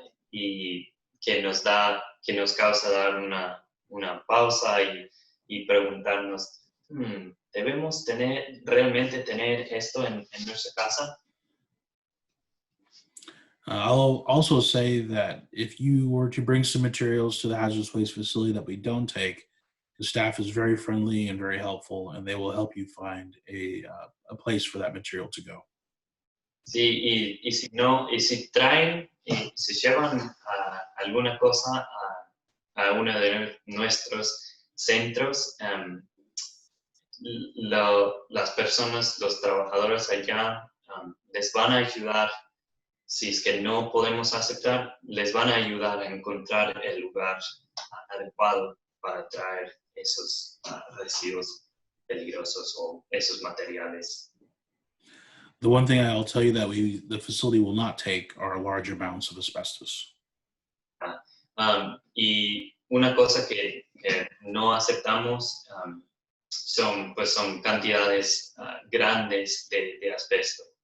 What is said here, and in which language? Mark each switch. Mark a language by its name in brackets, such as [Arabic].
[Spanish] y que nos causa dar una pausa y preguntarnos, ¿debemos realmente tener esto en nuestra casa? [English] I'll also say that if you were to bring some materials to the hazardous waste facility that we don't take, the staff is very friendly and very helpful, and they will help you find a place for that material to go. [Spanish] Sí, y si traen y si llevan alguna cosa a uno de nuestros centros, las personas, los trabajadores allá les van a ayudar. Si es que no podemos aceptar, les van a ayudar a encontrar el lugar adecuado para traer esos residuos peligrosos o esos materiales. [English] The one thing I'll tell you that the facility will not take are large amounts of asbestos. [Spanish] Y una cosa que no aceptamos son cantidades grandes de asbesto.